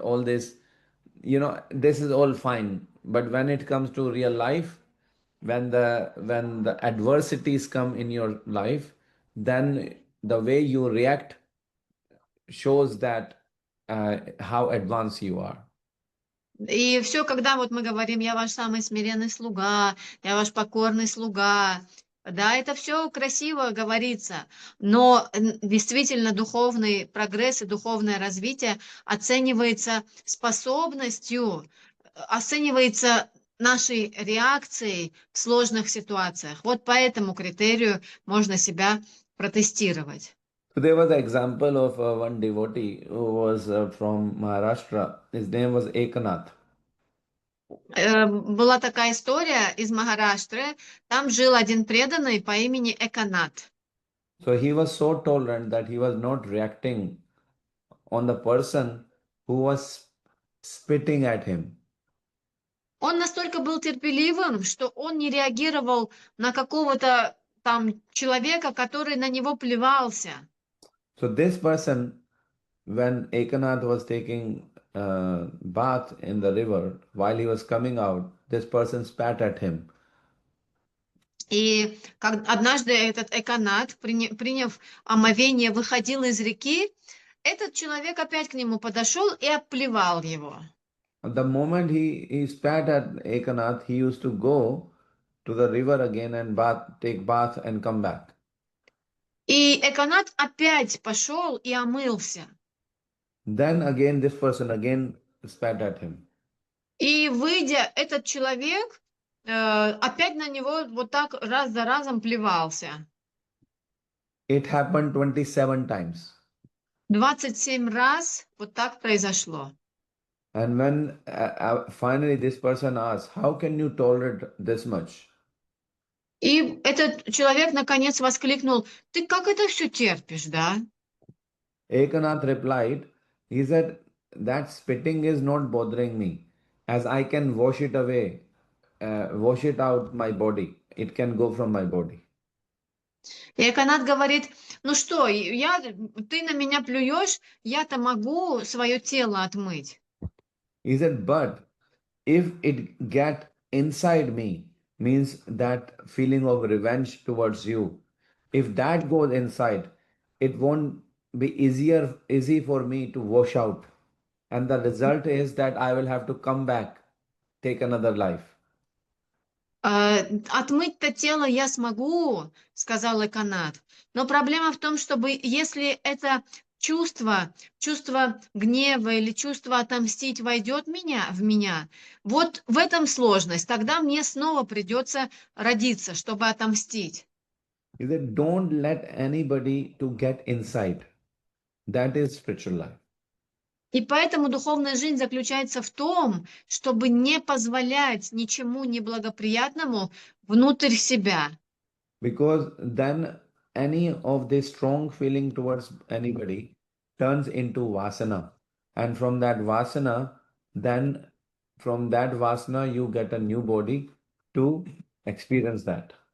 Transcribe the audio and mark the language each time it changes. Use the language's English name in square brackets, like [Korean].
[English] All this, this is all fine. But when it comes to real life, when the adversities come in your life, then the way you react shows that how advanced you are. [Russian] И все, когда мы говорим: «Я ваш самый смиренный слуга, я ваш покорный слуга», да, это все красиво говорится, но действительно духовный прогресс и духовное развитие оценивается способностью, оценивается нашей реакцией в сложных ситуациях. Вот по этому критерию можно себя протестировать. [English] So there was an example of one devotee who was from Maharashtra. His name was Ekanath. [Russian] Была такая история из Махараштры. Там жил один преданный по имени Эканат. [English] So he was so tolerant that he was not reacting on the person who was spitting at him. [Russian] Он настолько был терпеливым, что он не реагировал на какого-то там человека, который на него плевался. [English] So this person, when Ekanath was taking bath in the river, while he was coming out, this person spat at him. [Russian] И однажды этот Эканат, приняв омовение, выходил из реки, этот человек опять к нему подошел и обплевал его. [English] The moment he spat at Ekanath, he used to go to the river again and take bath and come back. [Russian] И Эканат опять пошел и омылся. [English] Then again this person again spat at him. [Russian] И выйдя, этот человек опять на него вот так раз за разом плевался. [English] It happened 27 times. [Russian] 27 раз вот так произошло. [English] And when finally this person asked, how can you tolerate this much? [Russian] И этот человек наконец воскликнул: «Ты как это все терпишь, да?» [English] Ekanath replied, he said, that spitting is not bothering me, as I can wash it away, wash it out my body. It can go from my body. [Russian] И Эканат говорит: «Ну что, ты на меня плюешь, я-то могу свое тело отмыть». [English] He said, but if it get inside me, means that feeling of revenge towards you, if that goes inside, it won't be easy for me to wash out. And the result is that I will have to come back, take another life. [Russian] «Отмыть-то тело я смогу», — сказал Эканат. «Но проблема в том, чтобы если это чувство гнева или чувство отомстить войдет в меня, вот в этом сложность. Тогда мне снова придется родиться, чтобы отомстить». [English] He said, don't let anybody to get inside. That is spiritual life. [Russian] И поэтому духовная жизнь заключается в том, чтобы не позволять ничему неблагоприятному внутрь себя. [English] Because then any of this strong feeling towards anybody turns into vasana. And from that vasana, then from that vasana, you get a new body to experience that.